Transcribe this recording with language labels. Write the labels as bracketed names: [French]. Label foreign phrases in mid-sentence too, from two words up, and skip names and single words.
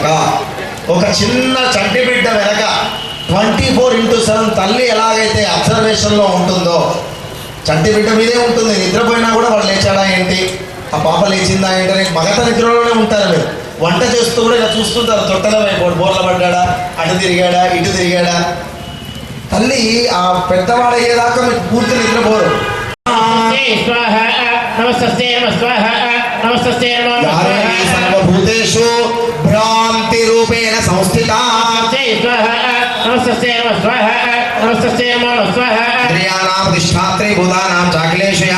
[Telugu] ఒక చిన్న చంటి బిడ్డ వెనక 24/7 తల్లి ఎలాగైతే అబ్జర్వేషన్లో ఉంటుందో చంటి బిడ్డ మీదే ఉంటుంది. నిద్రపోయినా కూడా వాడు లేచాడా ఏంటి, ఆ పాప లేచిందా ఏంటి అని మగత నిద్రలోనే ఉంటారు. మీరు వంట చేస్తూ కూడా ఇలా చూస్తుంటారు. తొట్టెల వైపు బోర్ల పడ్డాడా, అటు తిరిగాడా, ఇటు తిరిగాడా. తల్లి ఆ పెద్దవాడు అయ్యేదాకా మీకు పూర్తి నిద్రపోరు. [Sanskrit] नमस्ते नमस्वाह नमस्ते नमो नमस्वाह सर्वभूतेषु भ्रांति रूपेण संस्थिता नमस्ते नमस्वाह नमस्ते नमो नमस्वाह इंद्रियाणां अधिष्ठात्री भूतानां चाखिलेशया